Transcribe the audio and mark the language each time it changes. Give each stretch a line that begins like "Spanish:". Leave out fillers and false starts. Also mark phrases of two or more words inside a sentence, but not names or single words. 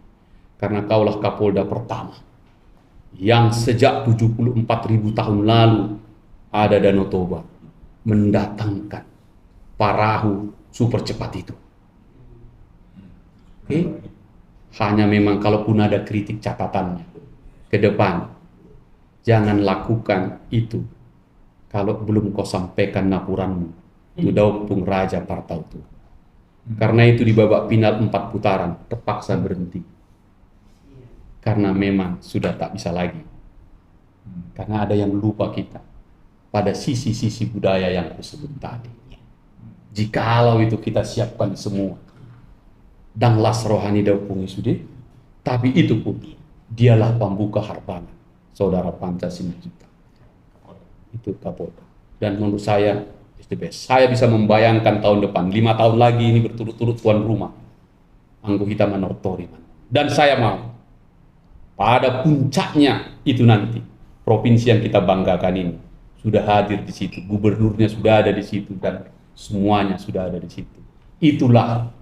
Indonesian: Karena kaulah Kapolda pertama yang sejak 74.000 tahun lalu ada Danau Toba mendatangkan perahu super cepat itu. Oke? Hanya memang kalaupun ada kritik catatannya ke depan, jangan lakukan itu kalau belum kau sampaikan
Batak Toba: napuranmu tu daupung Raja Partau tu.
Indonesian: Karena itu di babak final 4 putaran terpaksa berhenti. Karena memang sudah tak bisa lagi. Karena ada yang lupa kita pada sisi-sisi budaya yang kusebut tadi. Jikalau itu kita siapkan semua, dan
Batak Toba: las rohani daupungi
Indonesian: sudah, tapi itu pun dialah pembuka harbangan saudara Pancasila kita. Itu Kapolda. Dan menurut saya,
English: it's the best.
Indonesian: Saya bisa membayangkan tahun depan, 5 tahun lagi ini berturut-turut tuan rumah, Anggo Hitam Manortori. Dan saya mau pada puncaknya itu nanti, provinsi yang kita banggakan ini sudah hadir di situ, gubernurnya sudah ada di situ, dan semuanya sudah ada di situ.